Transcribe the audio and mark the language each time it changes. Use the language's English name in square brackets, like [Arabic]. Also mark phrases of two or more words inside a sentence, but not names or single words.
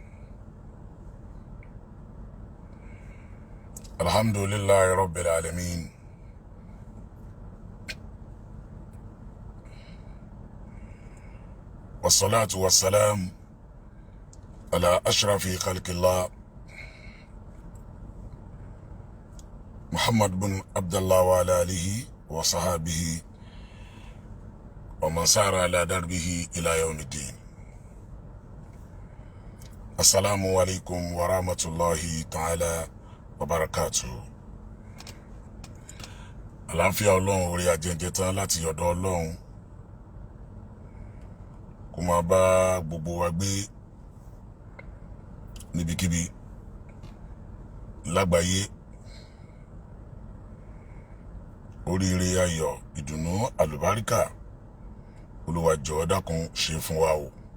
[Arabic] الحمد لله رب العالمين، والصلاة والسلام على أشرف خلق الله محمد بن عبد الله وعلى آله وصحابه ومن سار على دربه إلى يوم الدين. السلام عليكم ورحمة الله تعالى وبركاته. [Yoruba] àlàáfíà Ọlọ́run orí ajẹ́jẹ́ tán láti ọ̀dọ̀ Ọlọ́run kó máa bá gbogbo wa gbé níbikíbi lágbàáyé. Oríire, ayọ̀, ìdùnnú, àlùbáríkà Olúwa jọ̀ọ́ dákun ṣe fún wa o.